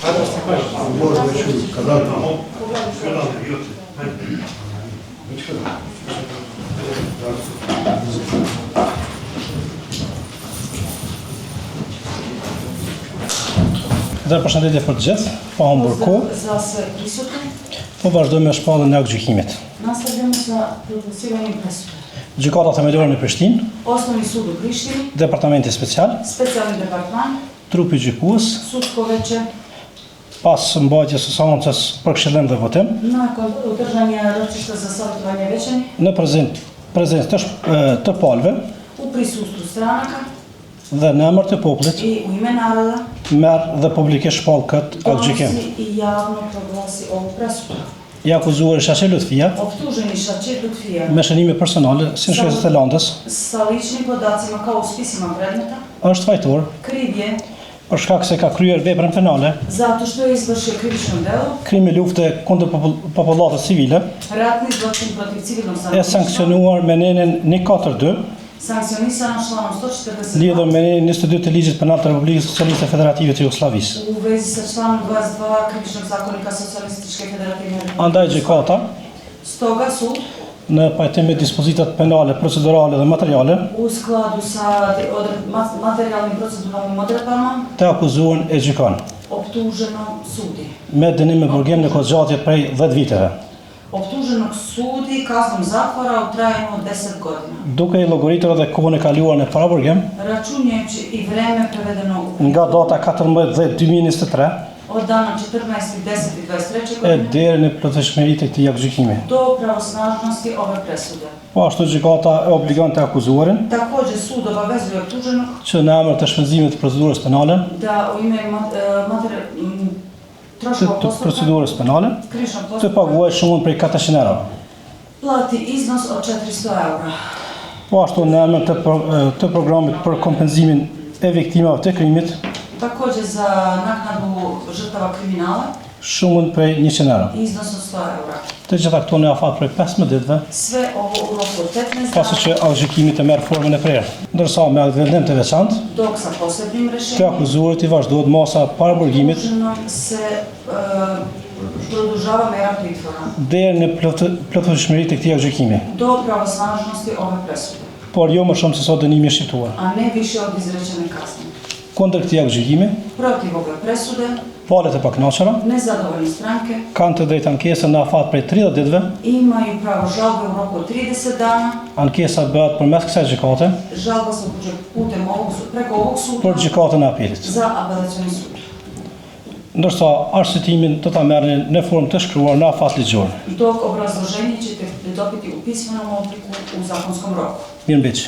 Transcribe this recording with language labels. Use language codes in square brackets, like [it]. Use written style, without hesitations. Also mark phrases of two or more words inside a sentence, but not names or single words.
[ru] Можно чуть, когда [sq] Dhe përshëndetje për të gjithë, pa humbur kohë. Po vazhdojmë me shpalljen e gjykimit. [sr] Nastavljamo sa produciranjem presude. [sq] Gjykata themelore në Prishtinë, [sr] Osnovni sud u Prištini, [sq] Departamenti special, [sr] specijalni departman, [sq] trupi gjykues, [sr] sudsko veće, [sq] pas mbajtjes së seancës për këshillim dhe votim, [sr] nakon održanja ročišta za savjetovanje većani, [sq] në prezencë të palëve [sr] u prisustvu stranaka [sq] dhe në emër të popullit, [sr] i u ime naroda, [sq] merr dhe publikisht shpall këtë gjykim. [sr] donosi i javno proglasi ovu presudu. [sq] I akuzuar Shaqir Lutfia [sr] Optuženi Shaqir Lutfia [sq] me shënime personale si në shkresët e landës [sr] sa ličnim podacima kao u spisima predmeta, [sq] është fajtor [sr] kriv je [sq] për shkak se ka kryer veprën penale, [sr] zato što je izvršio krivično delo, [sq] krimi lufte kundër popullatës civile, [sr] ratni zločin protiv civilnog e stanovništva, [sq] sankcionuar me nenin 142, [sr] sankcionisano članom 142 [sq] lidhur me nenin 22 të ligjit penal të Republikës Socialiste Federative të Jugosllavisë. [sr] u vezi sa članom 22 krivičnog zakonika Socijalističke federativne republike. [sq] Andaj gjykata, [sr] Stoga sud, [sq] në pajtim me dispozitat penale, procedurale dhe materiale, [sr] u skladu sa materijalnim proceduralnim odredbama, [sq] të akuzuar e gjykon [sr] optuženo sudi. [sq] me dënim me burgim në kohëzgjatje prej 10 viteve, [sr] Optuženog sudi kaznom zatvora u trajanju od 10 godina. [sq] duke i llogaritur edhe kohën e kaluar në paraburgim [sr] Računajući i vreme prevedeno u [sq] nga data 14/10/2023 [sr] od dana 14.10.23. e godine [sq] deri në plotësishmëritë e këtij gjykimi. [sr] do pravosnažnosti ove presude. [sq] Po ashtu gjykata e obligon të akuzuarin [sr] Također sud obavezuje optuženog [sq] që në emër të shpenzimit të procedurës penale, [sr] da u ime troškova [sq] të [sr] postupka, [sq] procedurës penale, [sr] krivičnog [sq] të [sr] postupka, [sq] paguaj shumën prej 400 euro. [sr] plati iznos od 400 eura. [sq] Po ashtu në emër të programit për kompenzimin e viktimave të krimit, [sr] Također za naknadu žrtava kriminala, [sq] shumën prej 100 euro. [sr] iznos od 100 eura. [sq] Të gjitha këto në afat prej 15 ditëve, [sr] Sve ovo u roku od 15 [sq] pasi [sr] dana, [sq] që gjykimi të merr formën e prerë. Ndërsa me vendim të veçantë, [sr] dok sa posebnim [sq] të [sr] rješenjem [sq] akuzuarit i vazhdohet masa paraburgimit [sr] optuženom se produžava mera pritvora [sq] deri në plotësishmëritë e këtij gjykimi, [sr] do pravosnažnosti ove presude, [sq] por jo më shumë se sa dënimi shqiptuar. [sr] a ne više od izrečene kazne. [sq] Kundër këtij gjykimi, [sr] Protiv ove presude, [sq] palët e pakënaqura [sr] nezadovoljne stranke [sq] kanë të drejtë ankesën në afat prej 30 ditëve. [sr] imaju pravo žalbe u roku od 30 dana. [sq] Ankesa bëhet përmes kësaj gjykate [sr] Žalba se upućuje putem preko ovog [sq] për [sr] suda [sq] gjykatën e apelit. [sr] za apelacioni sud. [sq] Ndërsa arsyetimin do ta merrni në formë të shkruar në afat ligjor. [sr] Dok obrazloženje ćete dobiti u pismenom obliku u zakonskom roku. [sq] Mirëmbëjtje.